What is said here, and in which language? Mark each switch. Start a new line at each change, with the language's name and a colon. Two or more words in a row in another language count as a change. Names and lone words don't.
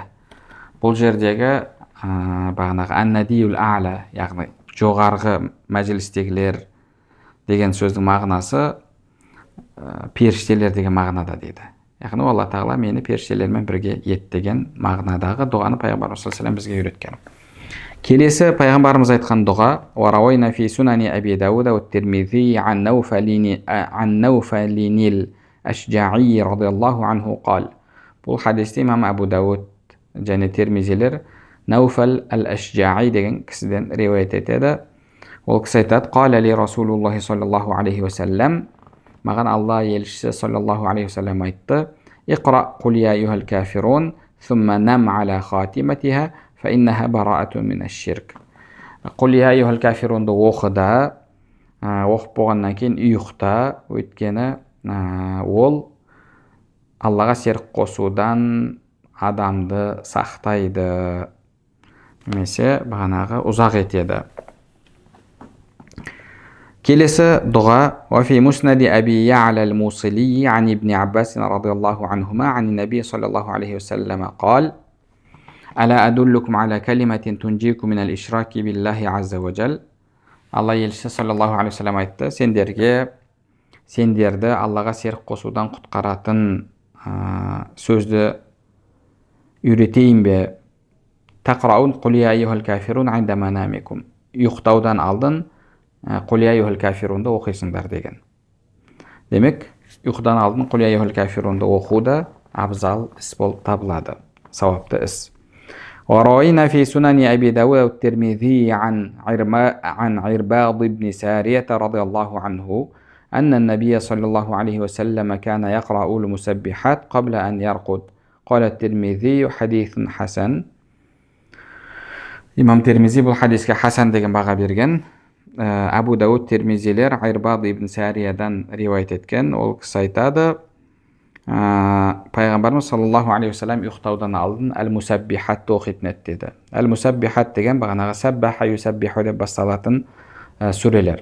Kazakh: Бұл жердегі бағанағы
Arabic: الندي الأعلى,
Kazakh: яғни жоғарғы мәжілістегілер деген сөздің мағынасы періштелер деген мағынада дейді. Яғни Алла тағала мені періштелермен бірге ет деген мағынадағы дұғаны пайғамбарымыз
Arabic: صلى الله عليه وسلم
Kazakh: бізге үйреткен. Келесі пайғамбарымыз айтқан дұға:
Arabic: "وروينا في سنن أبي داود والترمذي عن نوفل الأشجعي رضي الله عنه قال."
Kazakh: Бұл хадисте имам Абу Дауд және Тирмизилер Науфал ал-Ашжаи деген кісіден риуаят етеді. Ол кісі айтады:
Arabic: "قال لي رسول الله صلى الله عليه وسلم",
Kazakh: маған Алла елшісі
Arabic: صلى الله عليه وسلم
Kazakh: айтты:
Arabic: "اقرأ قل يا أيها الكافرون ثم نم على خاتمتها فإنها براءة من الشرك." قل يا أيها الكافرون
Kazakh: оқыда, оқып болғаннан кейін ұйықта, өйткені ол Аллаға серік қосудан адамды сақтайды, немесе бағанағы ұзақ етеді. Келесі дұға:
Arabic: "وفي مسند أبي يعلى الموصلي عن ابن عباس رضي الله عنهما عن النبي صلى الله عليه وسلم قال ألا أدلكم على كلمة تنجيكم من الإشراك بالله عز وجل."
Kazakh: Алла елшісі
Arabic: صلى الله عليه وسلم
Kazakh: айтты: сендерді Аллаға серік қосудан құтқаратын сөзді үйретейін бе?
Arabic: تقرؤون قل يا أيها الكافرون عند منامكم.
Kazakh: Ұйықтаудан алдын
Arabic: قل يا أيها الكافرون
Kazakh: оқисыңдар деген. Демек, ұйқыдан алдын
Arabic: قل يا أيها الكافرون
Kazakh: оқу да абзал іс болып табылады, сауапты іс.
Arabic: وروينا في سنن أبي داود والترمذي عن عرباض بن سارية رضي الله عنه أن النبي صلى الله عليه وسلم كان يقرأ المسبحات قبل أن يرقد. قال الترمذي: حديث حسن. إمام ترمذي
Kazakh: бұл хадиске хасан деген баға берген. Абу Дауд, Тирмизилер Ирбад ибн Сариядан риуаят еткен. Ол кісі айтады: пайғамбарымыз
Arabic: صلى الله عليه وسلم
Kazakh: ұйықтаудан алдын әл-мусаббихатты оқитын еді деді. Әл-мусаббихат деген бағанағы
Arabic: سبح يسبح
Kazakh: деп басталатын сүрелер.